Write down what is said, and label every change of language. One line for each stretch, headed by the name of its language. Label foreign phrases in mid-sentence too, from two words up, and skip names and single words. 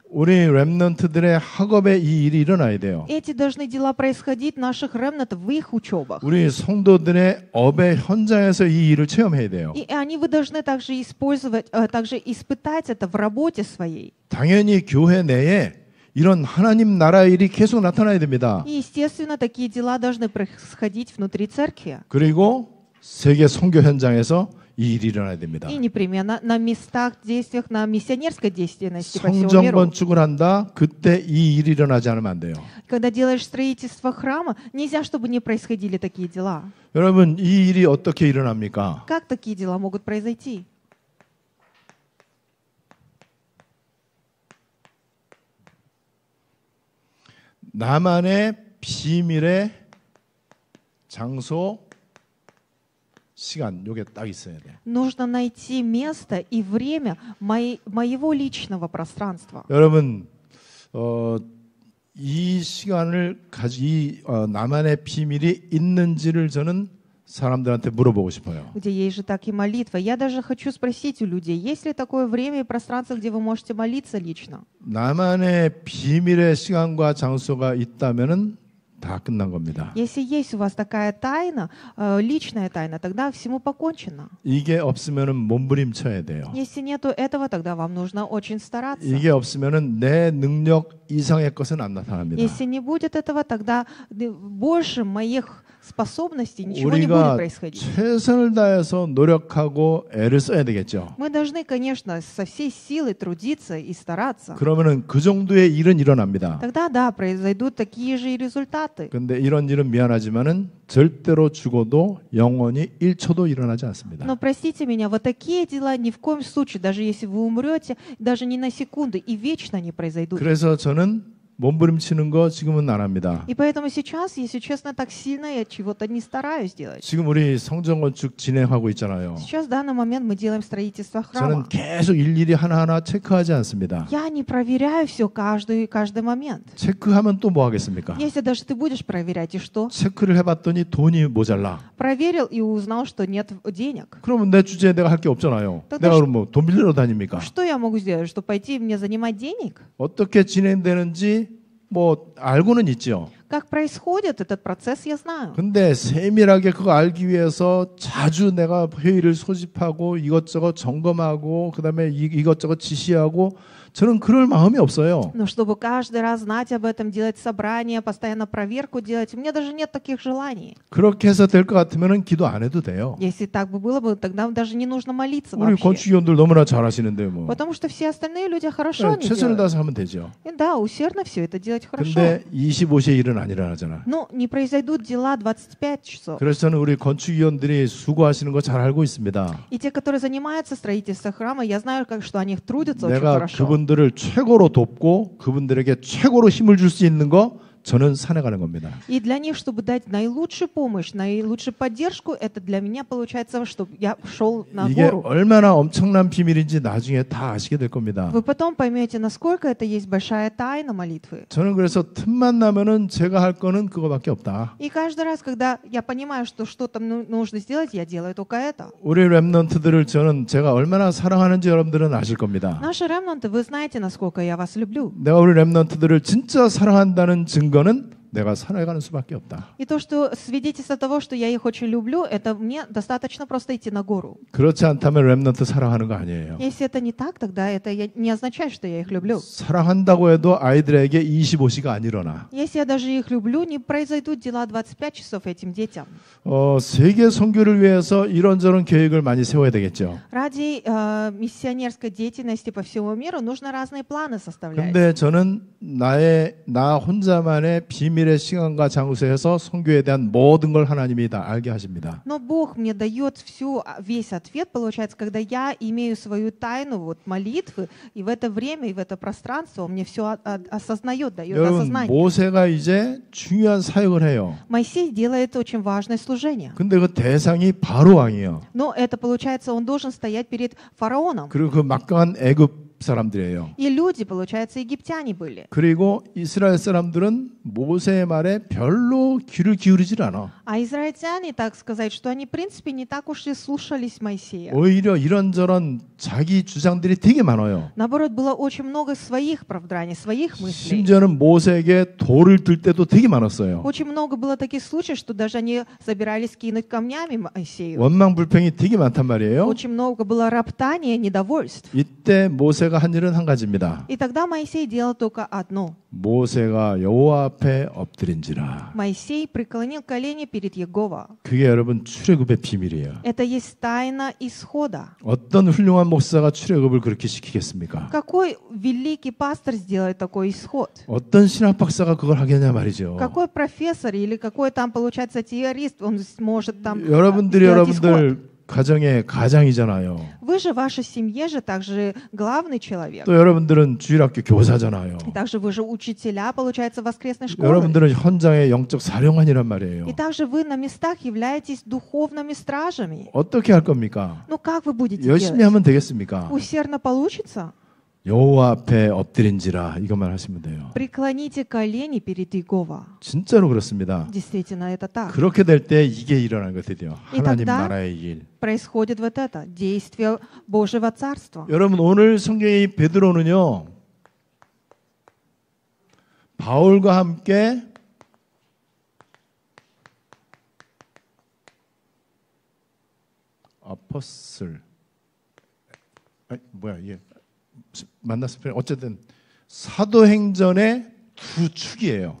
Korean: 우리 렘넌트들의 학업에 이 일이 일어나야 돼요.
Russian: Эти должны дела происходить в наших ремнатов, в их учебах.
Korean: 우리 성도들의 업의 현장에서 이 일을 체험해야 돼요.
Russian: И вы должны также использовать, также испытать это в работе своей.
Korean: 당연히 교회 내에 이런 하나님 나라의 일이 계속 나타나야 됩니다.
Russian: И, естественно, такие дела должны происходить внутри церкви.
Korean: 그리고 세계 선교 현장에서 이 일이 일어나야 됩니다.
Russian: И непременно на местах, действиях, на миссионерской деятельности по всему
Korean: 성전
Russian: миру.
Korean: 건축을 한다. 그때 이 일이 일어나지 않으면 안 돼요.
Russian: Когда делаешь строительство храма, нельзя, чтобы не происходили такие дела.
Korean: 여러분 이 일이 어떻게 일어납니까?
Russian: Как такие дела могут произойти?
Korean: 나만의 비밀의 장소, 시간 요게 딱 있어야 돼.
Russian: Нужно найти место и время моего личного пространства.
Korean: 여러분 이 시간을 나만의 비밀이 있는지를 저는 사람들한테 물어보고 싶어요.
Russian: Где есть же так и молитва. Я даже хочу спросить у людей, есть ли такое время и пространство, где вы можете молиться лично?
Korean: 나만의 비밀의 시간과 장소가 있다면은 다 끝난 겁니다.
Russian: Если есть у вас такая тайна, личная тайна, тогда всему покончено.
Korean: 이게 없으면은 몸부림쳐야 돼요.
Russian: Если нету этого, тогда вам нужно очень стараться.
Korean: 이게 없으면은 내 능력 이상의 것은 안 나타납니다.
Russian: Если не будет этого, тогда больше моих способностей ничего не будет
Korean: 우리가
Russian: происходить.
Korean: 최선을 다해서 노력하고 애를 써야 되겠죠.
Russian: Мы должны, конечно, со всей силой трудиться и стараться.
Korean: 그러면은 그 정도의 일은 일어납니다.
Russian: Тогда, да, произойдут такие же и результаты.
Korean: 근데 이런 일은 미안하지만은 절대로 죽어도 영원히 1초도 일어나지 않습니다.
Russian: Но простите меня, вот такие дела ни в коем случае, даже если вы умрете, даже не на секунду, и вечно не произойдут.
Korean: 그래서 저는 몸부림치는 거 지금은 안 합니다.
Russian: И поэтому сейчас, если честно, так сильно я чего-то не стараюсь делать.
Korean: 지금 우리 성전 건축 진행하고 있잖아요.
Russian: Сейчас, в данный момент, мы делаем строительство
Korean: 저는
Russian: храма.
Korean: 계속 일일이 하나하나 체크하지 않습니다.
Russian: Я не проверяю все каждый момент.
Korean: 체크하면 또 뭐 하겠습니까?
Russian: Если даже ты будешь проверять, и что?
Korean: 체크를 해봤더니 돈이 모자라.
Russian: Проверил и узнал, что нет денег.
Korean: 그러면 내 주제에 내가 할 게 없잖아요.
Russian: тогда
Korean: 내가 그럼 뭐 돈 빌리러 다닙니까?
Russian: Что я могу сделать, что пойти мне занимать денег?
Korean: 어떻게 진행되는지 뭐 알고는 있죠.
Russian: Как происходит этот процесс, я знаю.
Korean: 근데 세밀하게 그거 알기 위해서 자주 내가 회의를 소집하고 이것저것 점검하고 그다음에 이것저것 지시하고 저는 그럴 마음이 없어요.
Russian: Но чтобы каждый раз знать об этом, делать собрания, постоянно проверку делать, у меня даже нет таких желаний.
Korean: 그렇게 해서 될 것 같으면 기도 안 해도 돼요.
Russian: Если так бы было бы, тогда даже не нужно молиться
Korean: 우리
Russian: вообще.
Korean: 건축위원들 너무나 잘하시는데 뭐.
Russian: Потому что все остальные люди хорошо они
Korean: 최선을
Russian: делают.
Korean: 다해서 하면 되죠.
Russian: И да, усердно все это делать хорошо.
Korean: 근데 25시에 일은 안 일어나잖아.
Russian: Но не произойдут дела 25 часов.
Korean: 그래서 저는 우리 건축위원들이 수고하시는 거 잘 알고 있습니다.
Russian: И те, которые занимаются строительством храма, я знаю, что они трудятся очень
Korean: 내가
Russian: хорошо.
Korean: 그분들을 최고로 돕고 그분들에게 최고로 힘을 줄 수 있는 거 저는 산에 가는 겁니다.
Russian: И для них, чтобы дать наилучшую помощь, наилучшую поддержку, это для меня получается, чтобы я шел на
Korean: 이게
Russian: гору.
Korean: 얼마나 엄청난 비밀인지 나중에 다 아시게 될 겁니다.
Russian: Вы потом поймете, насколько это есть большая тайна молитвы.
Korean: 저는 그래서 틈만 나면은 제가 할 거는 그거밖에 없다.
Russian: И каждый раз, когда я понимаю, что что-то нужно сделать, я делаю только это.
Korean: 우리 렘넌트들을 저는 제가 얼마나 사랑하는지 여러분들은 아실 겁니다.
Russian: Наши ремнанты, вы знаете, насколько я вас люблю.
Korean: 내가 우리 렘넌트들을 진짜 사랑한다는 증거는 내가 산에 가는 수밖에 없다.
Russian: И то, что свидетельство того, что я их очень люблю, это мне достаточно просто идти на гору.
Korean: 그렇지 않다면 렘넌트 사랑하는 거 아니에요.
Russian: Если это не так, тогда это не означает, что я их люблю.
Korean: 사랑한다고 해도 아이들에게 25시가 안 일어나.
Russian: Если я даже их люблю, не произойдут дела 25 часов этим детям.
Korean: 세계 선교를 위해서 이런저런 계획을 많이 세워야 되겠죠.
Russian: Ради миссионерской деятельности по всему миру нужно разные планы составлять.
Korean: 근데 저는 나 혼자만의 비밀의 시간과 장소에서 선교에 대한 모든 걸 하나님이 다 알게 하십니다.
Russian: Но Бог мне дает весь ответ, получается, когда я имею свою тайну вот, молитвы, и в это время, и в это пространство Он мне все осознает, дает
Korean: 여러분,
Russian: осознание.
Korean: 모세가 이제 중요한 사역을 해요.
Russian: Моисей делает очень важное служение.
Korean: 근데 그 대상이 바로 왕이에요.
Russian: Но это, получается, он должен стоять перед фараоном.
Korean: 그리고 그 막강한 애굽 사람들이에요.
Russian: И люди, получается, египтяне были.
Korean: 그리고 이스라엘 사람들은 모세의 말에 별로 귀를 기울이질 않아.
Russian: А израильтяне, так сказать, что они, в принципе, не так уж и слушались Моисея.
Korean: 오히려 이런저런 자기 주장들이 되게 많아요.
Russian: Наоборот, было очень много своих оправданий, своих мыслей.
Korean: 심지어는 모세에게 돌을 들 때도 되게 많았어요.
Russian: Очень много было таких случаев, что даже они собирались кинуть камнями Моисею.
Korean: 원망불평이 되게 많단 말이에요.
Russian: Очень много было роптания, недовольств.
Korean: 이때 모세가 한 일은 한 가지입니다.
Russian: И тогда Моисей делал только одно.
Korean: 모세가 여호와 앞에 엎드린지라.
Russian: Моисей преклонил колени перед Иегова.
Korean: 그게 여러분 출애굽의 비밀이에요.
Russian: Это есть тайна исхода.
Korean: 어떤 훌륭한 목사가 출애굽을 그렇게 시키겠습니까?
Russian: Какой великий пастор сделает такой исход?
Korean: 어떤 신학 박사가 그걸 하겠냐 말이죠.
Russian: Какой профессор или какой там, получается, теорист, он сможет там
Korean: 여러분들이
Russian: сделать исход?
Korean: 여러분들 가정의 가장이잖아요.
Russian: Вы же в вашей семье же также главный человек.
Korean: 또 여러분들은 주일학교 교사잖아요.
Russian: И также вы же учителя, получается, воскресной школы.
Korean: 여러분들은 현장의 영적 사령관이란 말이에요.
Russian: И также вы на местах являетесь духовными стражами.
Korean: 어떻게 할 겁니까?
Russian: Ну как вы будете
Korean: 열심히
Russian: делать?
Korean: 하면 되겠습니까?
Russian: Усердно получится?
Korean: 여호와 앞에 엎드린지라 이것만 하시면 돼요.
Russian: Преклоните колени перед Иегова.
Korean: 진짜로 그렇습니다.
Russian: Действительно, это так.
Korean: 그렇게 될 때 이게 일어나는 것들이요. 이 하나님
Russian: тогда
Korean: 나라의 일.
Russian: Происходит вот это, действие Божьего Царства.
Korean: 여러분 오늘 성경의 베드로는요. 바울과 함께 아포슬 뭐야 이게 만났을 어쨌든 사도행전의 두 축이에요.